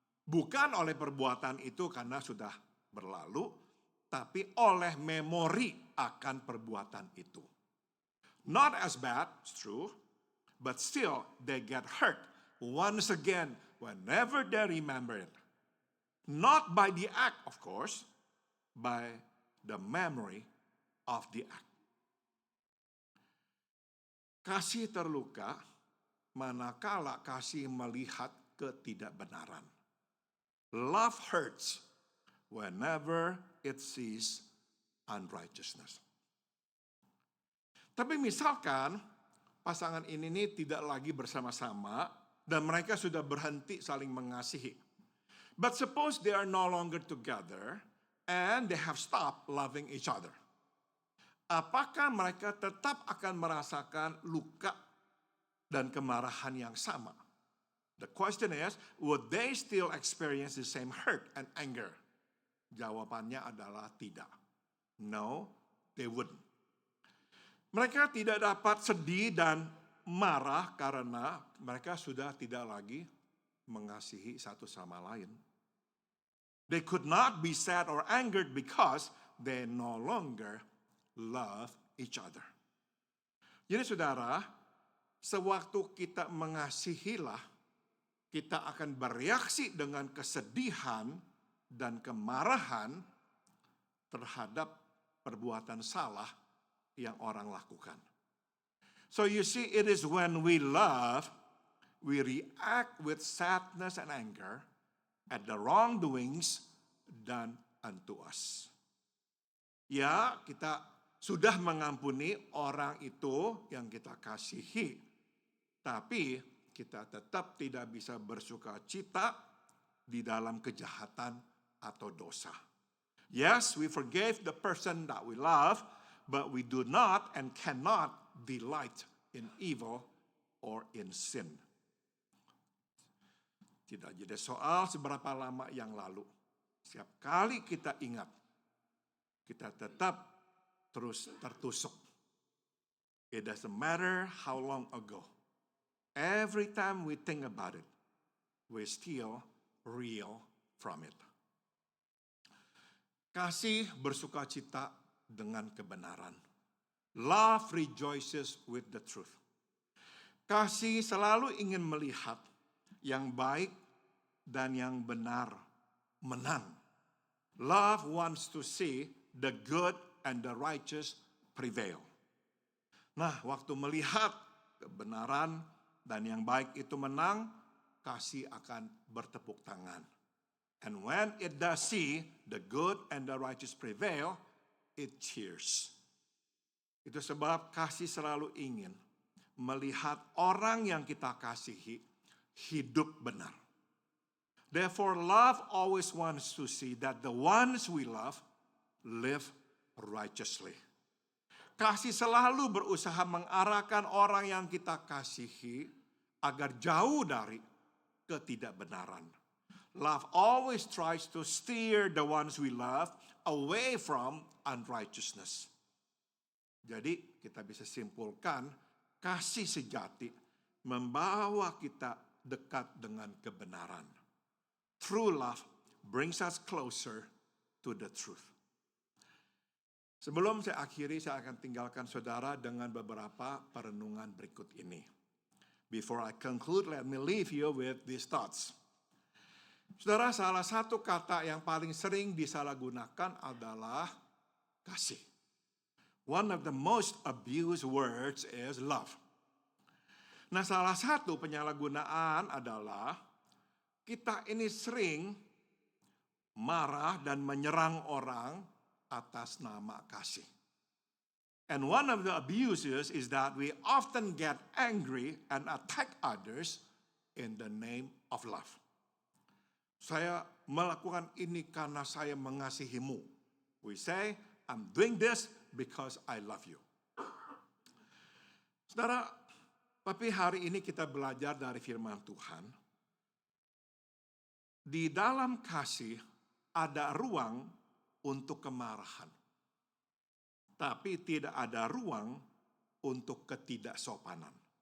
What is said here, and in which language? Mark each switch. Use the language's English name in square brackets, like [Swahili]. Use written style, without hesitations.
[Indonesian] Bukan oleh perbuatan itu karena sudah berlalu, tapi oleh memori akan perbuatan itu. [English] Not as bad, it's true, but still they get hurt once again whenever they remember it. Not by the act, of course, by the memory of the act. [Indonesian] Kasih terluka manakala kasih melihat ketidakbenaran. [English] Love hurts whenever it sees unrighteousness. [Indonesian] Tapi misalkan pasangan ini tidak lagi bersama-sama dan mereka sudah berhenti saling mengasihi. [English] But suppose they are no longer together and they have stopped loving each other. [Indonesian] Apakah mereka tetap akan merasakan luka dan kemarahan yang sama? [English] The question is, would they still experience the same hurt and anger? [Indonesian] Jawabannya adalah tidak. [English] No, they wouldn't. [Indonesian] Mereka tidak dapat sedih dan marah karena mereka sudah tidak lagi mengasihi satu sama lain. [English] They could not be sad or angered because they no longer love each other. [Indonesian] Jadi saudara, sewaktu kita mengasihilah, kita akan bereaksi dengan kesedihan dan kemarahan terhadap perbuatan salah yang orang lakukan. [English] So you see, it is when we love, we react with sadness and anger at the wrongdoings done unto us. [Indonesian] Ya, kita sudah mengampuni orang itu yang kita kasihi, tapi kita tetap tidak bisa bersuka cita di dalam kejahatan atau dosa. [English] Yes, we forgave the person that we love, but we do not and cannot delight in evil or in sin. [Indonesian] Tidak jadi soal seberapa lama yang lalu. Setiap kali kita ingat, kita tetap terus tertusuk. [English] It doesn't matter how long ago. Every time we think about it, we still reel from it. [Indonesian] Kasih bersuka cita dengan kebenaran. [English] Love rejoices with the truth. [Indonesian] Kasih selalu ingin melihat yang baik dan yang benar menang. [English] Love wants to see the good and the righteous prevail. [Indonesian] Nah, waktu melihat kebenaran dan yang baik itu menang, kasih akan bertepuk tangan. [English] And when it does see the good and the righteous prevail, it cheers. [Indonesian] Itu sebab kasih selalu ingin melihat orang yang kita kasihi hidup benar. [English] Therefore, love always wants to see that the ones we love live righteously. [Indonesian] Kasih selalu berusaha mengarahkan orang yang kita kasihi agar jauh dari ketidakbenaran. [English] Love always tries to steer the ones we love away from unrighteousness. [Indonesian] Jadi kita bisa simpulkan kasih sejati membawa kita dekat dengan kebenaran. [English] True love brings us closer to the truth. [Indonesian] Sebelum saya akhiri, saya akan tinggalkan saudara dengan beberapa perenungan berikut ini. [English] Before I conclude, let me leave you with these thoughts. [Indonesian] Saudara, salah satu kata yang paling sering disalahgunakan adalah kasih. [English] One of the most abused words is love. [Indonesian] Nah, salah satu penyalahgunaan adalah kita ini sering marah dan menyerang orang atas nama kasih. [English] And one of the abuses is that we often get angry and attack others in the name of love. [Indonesian] Saya melakukan ini karena saya mengasihimu. [English] We say, I'm doing this because I love you. [Indonesian] Saudara, tapi hari ini kita belajar dari firman Tuhan. Di dalam kasih ada ruang untuk kemarahan. Tapi tidak ada ruang untuk ketidaksopanan.